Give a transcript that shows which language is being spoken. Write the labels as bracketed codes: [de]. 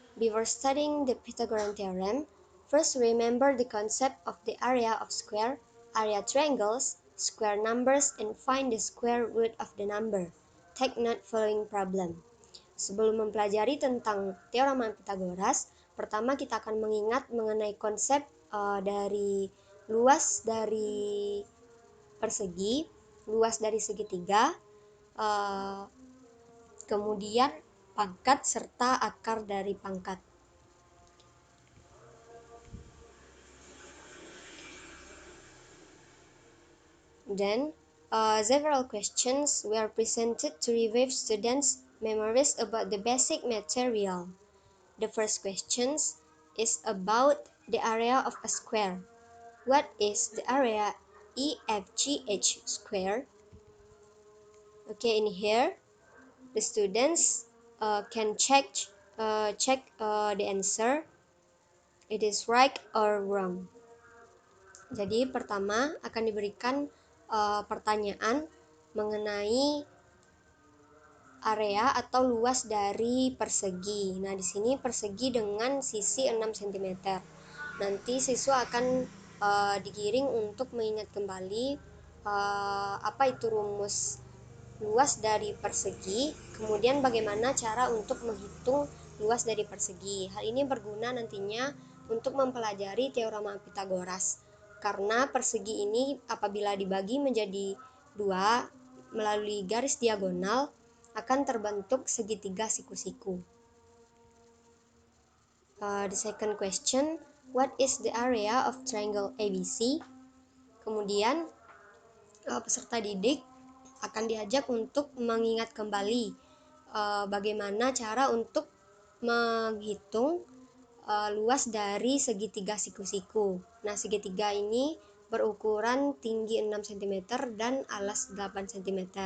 [en] Before studying the Pythagorean theorem, first remember the concept of the area of square, area triangles, square numbers, and find the square root of the number. Take note following problem. [id] Sebelum mempelajari tentang teorema Pythagoras, pertama kita akan mengingat mengenai konsep dari luas dari persegi, luas dari segitiga, kemudian pangkat serta akar dari pangkat. [en] Then, several questions were presented to revive students' memories about the basic material. The first question is about the area of a square. What is the area EFGH square? Okay, in here, the students can check the answer. It is right or wrong. [id] Jadi pertama akan diberikan pertanyaan mengenai area atau luas dari persegi. Nah, di sini persegi dengan sisi 6 cm. Nanti siswa akan digiring untuk mengingat kembali apa itu rumus luas dari persegi, kemudian bagaimana cara untuk menghitung luas dari persegi. Hal ini berguna nantinya untuk mempelajari teorema Pythagoras, karena persegi ini apabila dibagi menjadi dua melalui garis diagonal akan terbentuk segitiga siku-siku. [en] The second question, what is the area of triangle ABC? [id] Kemudian peserta didik akan diajak untuk mengingat kembali bagaimana cara untuk menghitung luas dari segitiga siku-siku. Nah, segitiga ini berukuran tinggi 6 cm dan alas 8 cm.